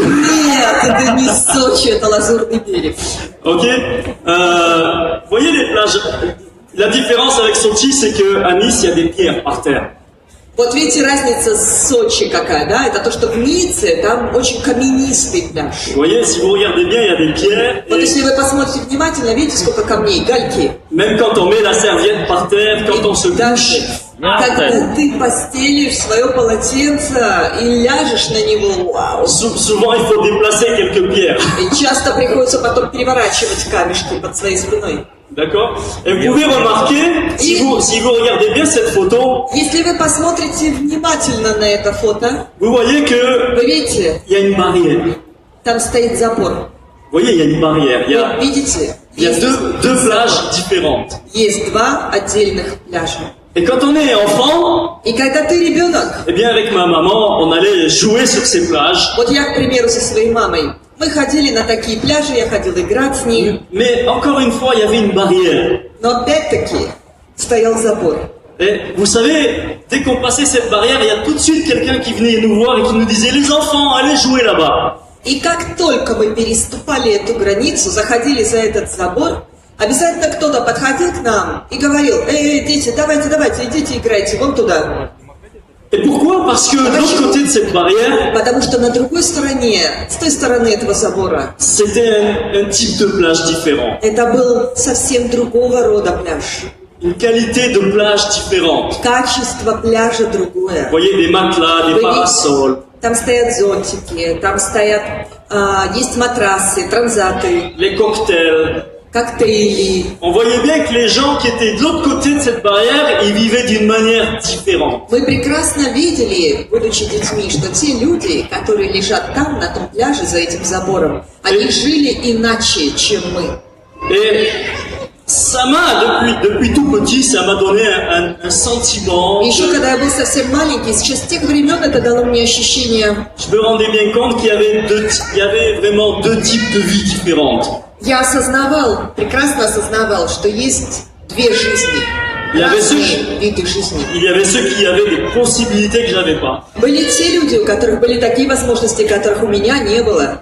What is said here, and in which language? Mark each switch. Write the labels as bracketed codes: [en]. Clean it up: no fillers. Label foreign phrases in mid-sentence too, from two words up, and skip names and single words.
[ru] Нет, это не Сочи, это Лазурный берег. [fr] Ok. Vous voyez les plages. La différence avec Sochi, c'est qu'à Nice, il y a des pierres par terre. [ru] Вот видите, разница с Сочи какая, да? Это то, что в Ницце там очень каменистый пляж. [fr] Vous voyez, si vous regardez bien, il y a des pierres. [ru] Вот если вы посмотрите внимательно, видите, сколько камней, гальки. [fr] Même quand on met la serviette par terre, quand on se couche. [ru] Когда ты постелишь свое полотенце и ляжешь на него, вау. [fr] Souvent, il faut déplacer quelques pierres. [ru] И часто приходится потом переворачивать камешки под своей спиной. [fr] D'accord? Et vous pouvez remarquer, si vous regardez bien cette photo, [ru] Если вы посмотрите внимательно на это фото, [fr] vous voyez que [ru] вы видите, [fr] il y a une barrière. [ru] там стоит забор. [fr] Vous voyez, il y a une barrière. [ru] Вы видите, [fr] Il y a deux plages différentes. [ru] есть два отдельных пляжа. [fr] Et quand on est enfant, [ru] И когда ты ребенок, [fr] eh bien avec ma maman, on allait jouer sur ces plages. [ru] вот я, к примеру, со своей мамой, мы ходили на такие пляжи, я ходила играть с ней, [fr] Mais encore une fois, il y avait une barrière. [ru] но опять-таки стоял забор. [fr] Et vous savez, dès qu'on passait cette barrière, il y a tout de suite quelqu'un qui venait nous voir et qui nous disait « Les enfants, allez jouer là-bas ». [ru] И как только мы переступали эту границу, заходили за этот забор, обязательно кто-то подходил к нам и говорил: дети, давайте, идите играйте, вон туда. [fr] Et pourquoi? Parce que de l'autre côté de cette barrière, [ru] Потому что на другой стороне, с той стороны этого забора, [fr] c'était un type de plage différent. [ru] это был совсем другого рода пляж. [fr] Une qualité de plage différente. [ru] Качество пляжа [fr] Vous [ru] другое. [fr] voyez des matelas, des parasols, [ru] Там стоят зонтики, там стоят, есть матрасы, транзаты, [fr] les cocktails. [ru] коктейли. [fr] On voyait bien que les gens qui étaient de l'autre côté de cette barrière, ils vivaient d'une manière différente. [ru] Мы прекрасно видели, будучи детьми, что те люди, которые лежат там, на том пляже, за этим забором, они жили иначе, чем мы. [fr] Et ça m'a, depuis tout petit, ça m'a donné un sentiment. [ru] Еще когда я был совсем маленький, сейчас с тех времен это дало мне ощущение. [fr] Je me rendais bien compte qu'il y avait vraiment deux types de vie différentes. [ru] Я осознавал, прекрасно осознавал, что есть две жизни, [fr] Il y avait ceux, [ru] разные виды жизни. [fr] il y avait ceux qui avaient des possibilités que j'avais pas. [ru] Были те люди, у которых были такие возможности, которых у меня не было.